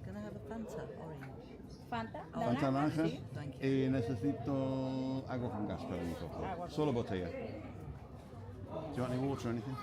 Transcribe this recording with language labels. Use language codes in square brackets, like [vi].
[en] Can I have a Fanta orange? Fanta. [es] Fanta naranja. Sí. [en] Thank you. [es] Y necesito agua con gas para mí, por favor. Solo botella. [en] Do you want any water or anything?